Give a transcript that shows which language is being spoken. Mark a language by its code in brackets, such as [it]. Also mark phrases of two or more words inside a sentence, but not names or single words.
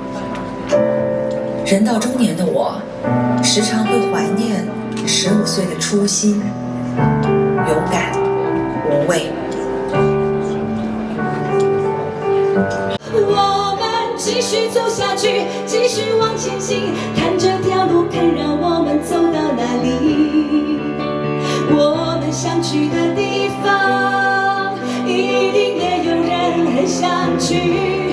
[zh] 人到中年的我，時常會懷念15歲的初心，勇敢無畏。我們繼續走下去，繼續往前行，看這條路看讓我們走到哪裡。我們相去的地方，一定也有人很想去。